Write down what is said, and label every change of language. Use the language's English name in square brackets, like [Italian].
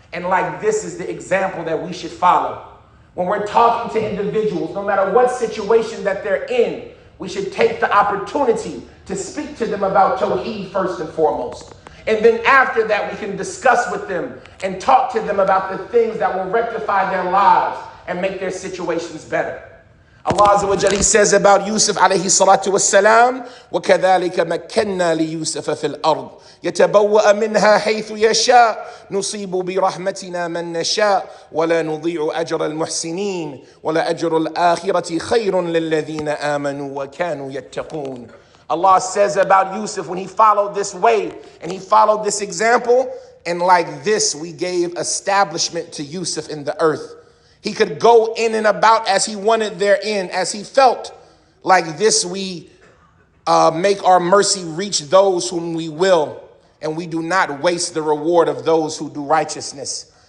[English] And like this is the example that we should follow. When we're talking to individuals, no matter what situation that they're in, we should take the opportunity to speak to them about Tawheed first and foremost. And then after that, we can discuss with them and talk to them about the things that will rectify their lives and make their situations better. Allah Azza wa Jalla, he says about Yusuf alayhi salatu wassalam, [Arabic] وَكَذَلِكَ مَكَّنَّا لِيُوسُفَ فِي الْأَرْضِ يَتَبَوَّأَ مِنْهَا حَيْثُ يَشَاءُ نُصِيبُ بِرَحْمَتِنَا مَنْ نَشَاءُ وَلَا نُضِيعُ أَجْرَ الْمُحْسِنِينَ وَلَا أَجْرُ الْآخِرَةِ خَيْرٌ لِلَّذِينَ آمَنُوا وَكَانُوا يَتَّقُونَ. [English] Allah says about Yusuf, when he followed this way and he followed this example, and like this we gave establishment to Yusuf in the earth. He could go in and about as he wanted therein, as he felt. Like this we make our mercy reach those whom we will, and we do not waste the reward of those who do righteousness.